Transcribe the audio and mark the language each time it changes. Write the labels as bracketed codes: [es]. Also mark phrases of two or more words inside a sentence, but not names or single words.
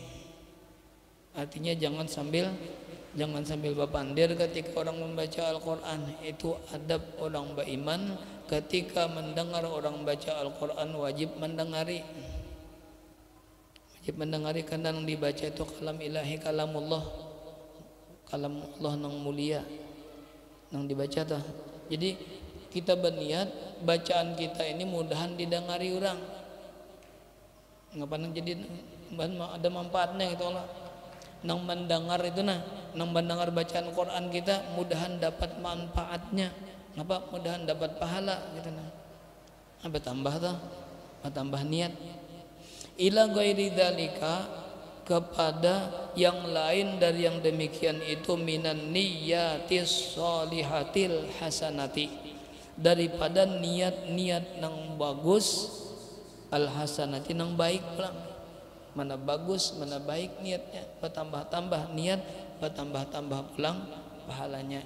[bjn] Artinya jangan sambil bapandir ketika orang membaca Al-Quran. Itu adab orang beriman, ketika mendengar orang baca Al-Quran wajib mendengari. Wajib mendengari karena yang dibaca itu kalam ilahi, kalamullah, kalam Allah nang mulia nang dibaca tuh. Jadi kita berniat bacaan kita ini mudahan didengari orang. Ngapain jadi ada manfaatnya gitu Allah. Nang mendengar itu nang mendengar bacaan Quran kita mudahan dapat manfaatnya. Ngapa? Mudahan dapat pahala gitu nah. Apa tambah tuh? Tambah niat. [ar] إلى غير ذلك, [bjn] kepada yang lain dari yang demikian itu, [ar] من النيات الصالحات الحسنات, [bjn] daripada niat-niat nang bagus, [ar] الحسنات [bjn] nang baik pulang. Mana bagus mana baik niatnya, bertambah-tambah niat, bertambah-tambah pulang pahalanya.